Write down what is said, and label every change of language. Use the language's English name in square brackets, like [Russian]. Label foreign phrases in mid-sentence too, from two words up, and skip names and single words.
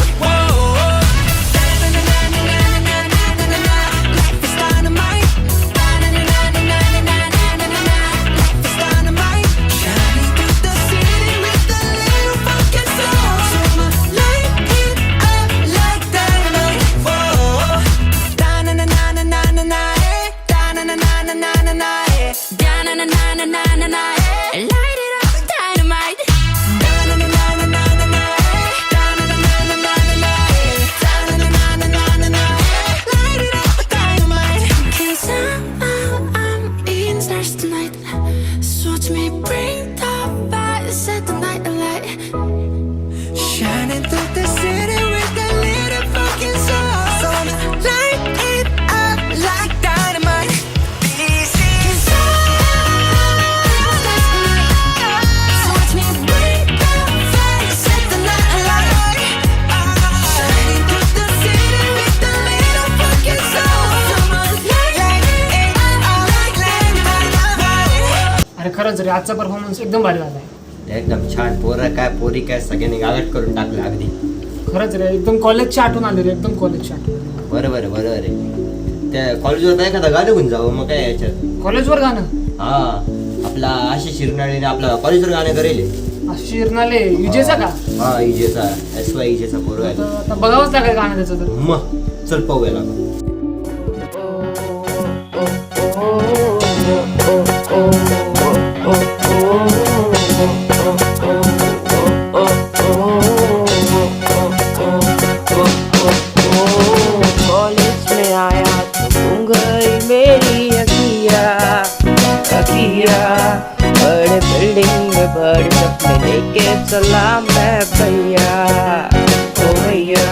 [English] Whoa, na-na-na-na-na-na-na-na-na-na. Life is dynamite. Na-na-na-na-na-na-na-na-na-na. Life is dynamite. Shining through the city with a little funky soul. So I'ma light it up like dynamite. Whoa, da-na-na-na-na-na-na-na, eh. Da-na-na-na-na-na-na-na, eh. Da-na-na-na-na-na-na, eh. Light it up like dynamite. Da-na-na-na-na-na-na, eh. Da-na-na-na-na-na-na, eh. Da-na-na-na-na-na-na, eh. Light it up like dynamite. 'Cause I'm in the stars tonight, so watch me bring the fire, set the night alight. Shining through the city with a little fucking soul. So I'ma light it up like dynamite. This is so watch me bring the fire, set the night alight. Shining through the city with a little fucking soul. So I'ma light it up like dynamite. [Marathi] अरे खरंच रे, आजचा परफॉर्मन्स एकदम भारी झालाय. एकदम छान. पोरं काय पोरी काय सगळ्यांनी गागट करून टाकलं अगदी. खरंच रे, एकदम कॉलेजची आठवण आली रे, एकदम कॉलेजची आठवण. बरोबर आहे. त्या कॉलेजवर काय एखादा गाणं घेऊन जावं मग काय याच्यात. कॉलेजवर गाणं? हा, आपला आशिष शिरनाळेने आपला कॉलेजवर गाणं करेल. शिरनाले इजेचा का? हा, इजेचा SY इजेचा पोरगा आहे. आता बघावंच लागेल गाणं त्याचं तर. मग चल पाहूया ना. [Hindi] कॉलेज में आया तो घूम गई मेरी अखिया बड़े बिल्डिंग में बड़े सपने लेके चला मैं भैया ओ भैया।